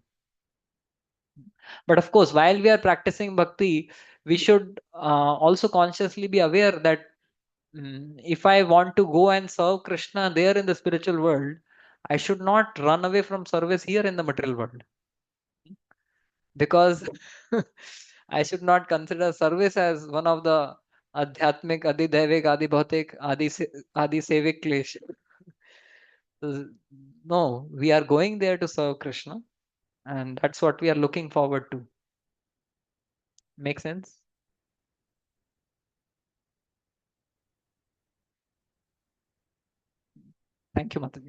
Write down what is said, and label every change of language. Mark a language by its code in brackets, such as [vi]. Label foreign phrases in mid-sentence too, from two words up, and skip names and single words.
[en] But of course, while we are practicing bhakti, we should also consciously be aware that if I want to go and serve Krishna there in the spiritual world, I should not run away from service here in the material world, because I should not consider service as one of the [hi] आध्यात्मिक, आधि दैविक, आधि भौतिक, आधि सेविक क्लेश. [en] No, we are going there to serve Krishna, and that's what we are looking forward to. Make sense? Thank you, Mataji.